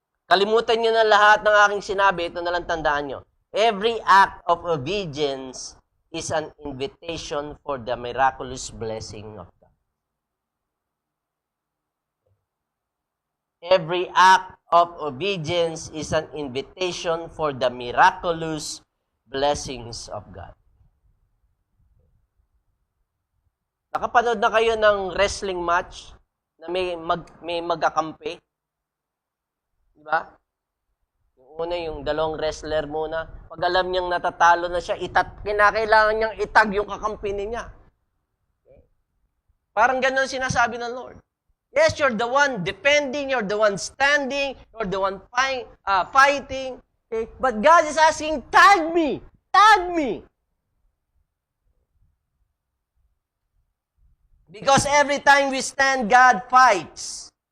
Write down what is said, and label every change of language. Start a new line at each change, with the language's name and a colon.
Filipino: Kalimutan nyo na lahat ng aking sinabi, ito na lang tandaan nyo.
English: Every act of obedience is an invitation for the miraculous blessing of God. Every act of obedience is an invitation for the miraculous blessings of God.
Filipino: Nakapanood na kayo ng wrestling match na may magkakampi? Diba? Yung una, yung dalawang wrestler muna. Pag alam niyang natatalo na siya, kinakailangan niyang itag yung kakampi niya. Okay? Parang ganun sinasabi ng Lord.
English: Yes, you're the one defending, you're the one standing, you're the one fighting. Okay? But God is asking, tag me! Tag me! Because every time we stand, God fights.